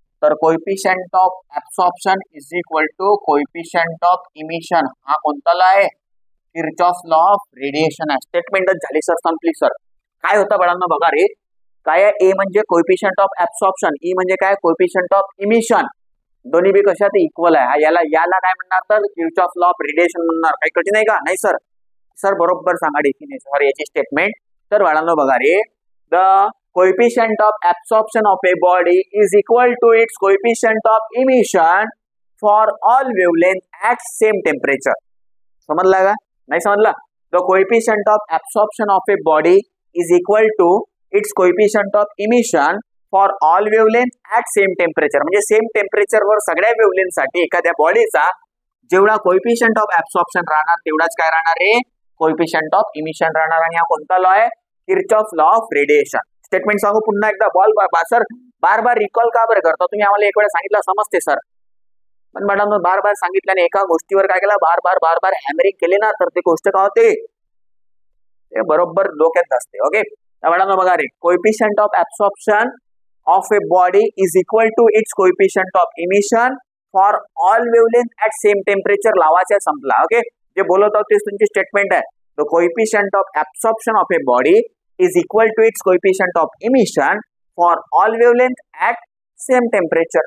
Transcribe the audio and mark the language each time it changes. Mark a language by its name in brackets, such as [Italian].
[English] तर coefficient of absorption is equal to coefficient of emission [Marathi] हा कोणता [English] Law आहे Kirchhoff's law of radiation आहे. [Marathi] स्टेटमेंटच झाली सर संपली सर. काय होतं बाळांनो बघा रे काय आहे ए म्हणजे कोएफिशियंट ऑफ ऍब्सॉर्प्शन ई म्हणजे काय कोएफिशियंट ऑफ इमिशन दोन्ही बी कशात इक्वल आहे. याला काय म्हणणार तर किर्चॉफ्स लॉ ऑफ रेडिएशन म्हणणार. काही कठीण आहे का नाही सर. सर बरोबर सांगा डेफिनेशन सर याची स्टेटमेंट. तर बाळांनो बघा रे [English] The coefficient of absorption of a body is equal to its coefficient of emission for all wavelength at same temperature. [Marathi] समजला का नाही समजला. [English] The coefficient of absorption of a body is equal to its coefficient of emission for all wavelength at same temperature. [Marathi] म्हणजे same temperature वर सगळ्या wavelength साठी एखाद्या बॉडीचा जेवढा कोएफिशियंट ऑफ ऍब्सॉर्प्शन राहणार तेवढाच काय राहणार रे कोएफिशियंट ऑफ इमिशन राहणार. आणि हा कोणता लॉ आहे Kirchhoff's law of radiation. Statement सांगू पुन्हा एकदा बॉल सर बार बार रिकॉल का बरं करता तुम्ही आम्हाला एक वेळा सांगितलं समजते सर. पण मॅडम बार बार सांगितल्याने एका गोष्टीवर काय केलं, बार बार हॅमरिंग केले ना तर ते गोष्ट काय होते, ते बरोबर डोक्यात असते. ओके, मॅडम बघा रे, [English] coefficient of absorption of a body is equal to its coefficient of emission for all wavelength at same temperature [Marathi] लावायचा संपला. ओके, जे बोलत आहोत तेच तुमची स्टेटमेंट आहे. [English] The coefficient of absorption of a body is equal to its coefficient of emission for all wavelength at same temperature.